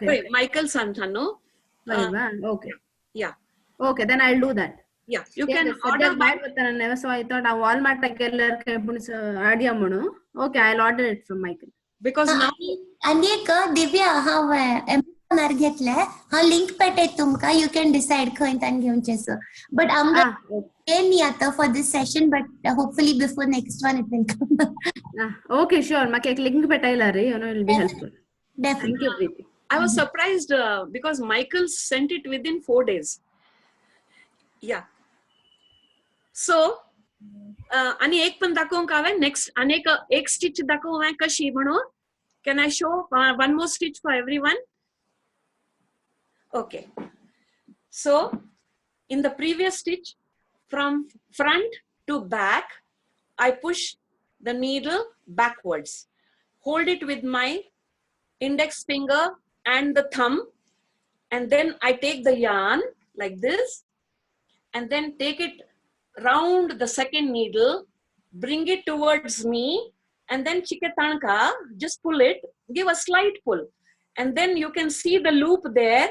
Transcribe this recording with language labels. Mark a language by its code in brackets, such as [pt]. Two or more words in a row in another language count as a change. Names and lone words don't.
[en] Wait, Michaels Antano. Okay. Yeah. Okay, then I'll do that. Yeah, you can order. So I thought Walmart okay, I'll order it from Michael. Because now Aneka Divya how [kok] घेतले हा लिंक पेटे तुमका [en] you can decide [kok] खंयच्यान घेवचेसो [en] but [kok] आमकां न्ही आता [en] for this session but hopefully before next one it will come. Okay, sure. [kok] म्हाका एक link पेटायला रे, [en] it will be helpful. Definitely. Thank you, Preeti. I was surprised because Michael sent it within 4 days. Yeah. So [kok] आणि एक पण दाखवूंक हांवें next अनेक एक stitch दाखवूं हांवें कशी म्हणून. [en] Can I show one more stitch for everyone? Okay. So in the previous stitch, from front to back, I push the needle backwards. Hold it with my index finger and the thumb, and then I take the yarn like this, and then take it round the second needle, bring it towards me, and then chiketanka, just pull it, give a slight pull, and then you can see the loop there.